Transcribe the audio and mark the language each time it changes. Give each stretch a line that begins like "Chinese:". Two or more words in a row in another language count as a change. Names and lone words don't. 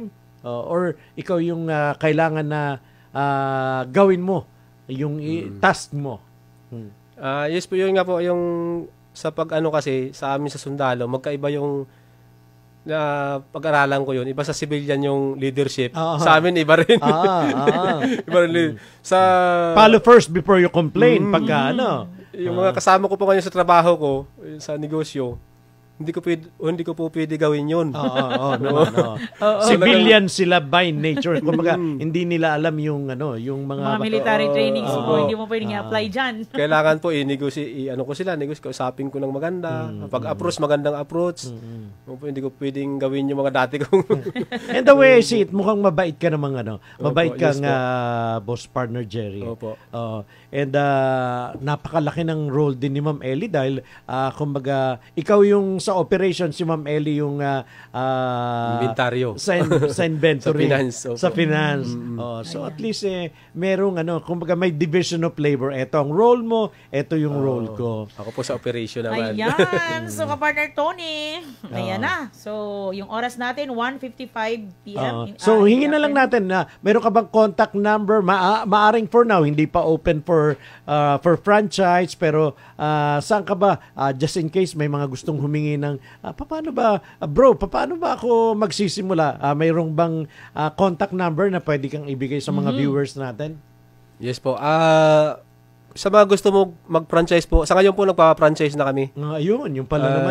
Filipino: Or ikaw yung kailangan na gawin mo yung task mo? Yes po, yun nga po, yung sa kasi sa amin sa sundalo, magkaiba yung pag-aralan ko yun, iba sa civilian yung leadership. Aha. Sa amin, iba rin. Iba rin. Sa,
English: Follow first before you complain.
Filipino: Pagka ano. yung mga kasama ko po ngayon sa trabaho ko, sa negosyo, hindi ko po pwede gawin yun. Oo, naman. Civilian sila
English: by nature.
Filipino: Kumbaga, hindi nila alam yung yung Mga mga
English: military training
Filipino: siguro, hindi mo pwedeng i-apply dyan. Kailangan po ko sila, kausapin ko ng maganda. Pag-approach, magandang approach. Hindi ko pwedeng gawin yung mga dati kong...
English: And the way I see it,
Filipino: mukhang mabait ka namang mabait Opo, kang yes po.
English: boss partner Jerry.
Filipino: Opo. And napakalaki ng role din ni Ma'am Ellie dahil kumbaga ikaw yung sa operation, si Ma'am Ellie yung Inventaryo. sa inventory. Sa finance, opo. Sa finance. So at least merong kumbaga may
English: division of labor.
Filipino: Ito ang role mo, ito yung role ko. Ako po sa operation naman. Ayan. So, kapartner Tony, ayan na. So, yung oras natin, 1:55 p.m. So hingin na lang natin na meron ka bang
English: contact number?
Filipino: Maaring
English: for now
Filipino: hindi pa
English: open for franchise,
Filipino: pero saan ka ba
English: just in case
Filipino: may mga gustong humingi ng paano ba paano ba ako magsisimula? Mayroong bang
English: contact number
Filipino: na pwede kang ibigay sa mga viewers natin? Yes po. Sa mga gusto mo mag-franchise po, sa ngayon po nagpa-franchise na kami. Ayun, yung pala naman